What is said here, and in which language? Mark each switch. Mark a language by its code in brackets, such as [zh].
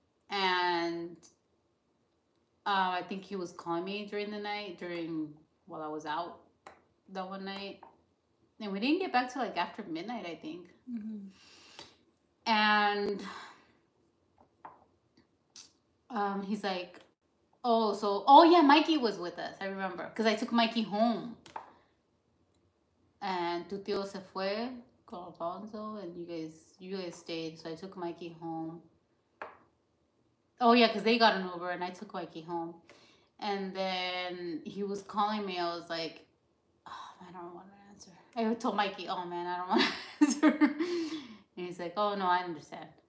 [en] And I think he was calling me during the night, while I was out that one night. And we didn't get back to like after midnight, I think. And he's like, oh yeah, Mikey was with us. I remember, because I took Mikey home. [es] And tu tío se fue con Alfonso, [en] and you guys stayed. So I took Mikey home. Oh yeah, because they got an Uber, and I took Mikey home. And then he was calling me. I was like, oh, man, I don't want to answer. I told Mikey, oh man, I don't want to answer. And he's like, oh no, I understand.